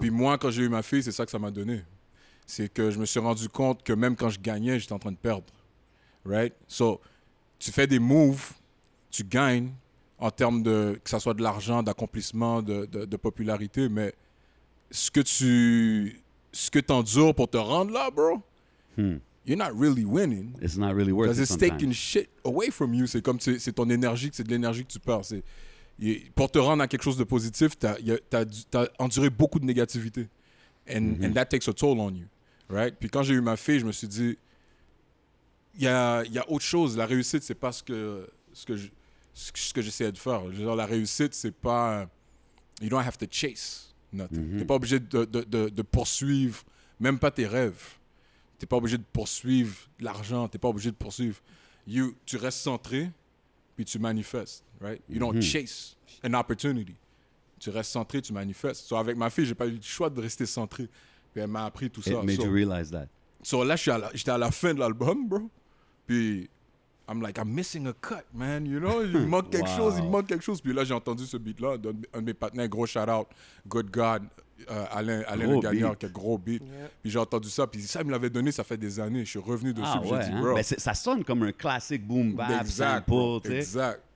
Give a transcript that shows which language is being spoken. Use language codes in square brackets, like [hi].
[fr] Puis moi, quand j'ai eu ma fille, c'est ça que ça m'a donné. C'est que je me suis rendu compte que même quand je gagnais, j'étais en train de perdre, right? So tu fais des moves, tu gagnes en termes de que ça soit de l'argent, d'accomplissement, de popularité, mais ce que t'endures pour te rendre là, bro. [en] You're not really winning. It's not really worth it Because it's sometimes. taking shit away from you. [fr] C'est comme c'est ton énergie, c'est de l'énergie que tu perds. Pour te rendre à quelque chose de positif, t'as enduré beaucoup de négativité. [en] And that takes a toll on you. Right? [fr] Puis quand j'ai eu ma fille, je me suis dit, il y a autre chose. La réussite, c'est pas ce que j'essayais de faire. Je veux dire, la réussite, c'est pas... [en] You don't have to chase nothing. [fr] T'es pas obligé de poursuivre, même pas tes rêves. T'es pas obligé de poursuivre l'argent, t'es pas obligé de poursuivre. Tu restes centré, puis tu manifestes, right? [en] You don't chase an opportunity. [fr] Tu restes centré, tu manifestes. So avec ma fille, j'ai pas eu le choix de rester centré. Puis elle m'a appris tout ça. [en] It made you realize that. [fr] So là, j'étais à la fin de l'album, bro. [en] Puis I'm missing a cut, man. You know, [fr] il me manque quelque chose, Puis là, j'ai entendu ce beat-là d'un de mes partenaires, gros shout-out, Good God, Alain le Gagnard, qui a gros beat. Yeah. Puis j'ai entendu ça, puis ça, il me l'avait donné, ça fait des années. Je suis revenu dessus, puis j'ai dit, bro. Ben, ça sonne comme un classique boom bap, exact, sample, tu sais. Exact.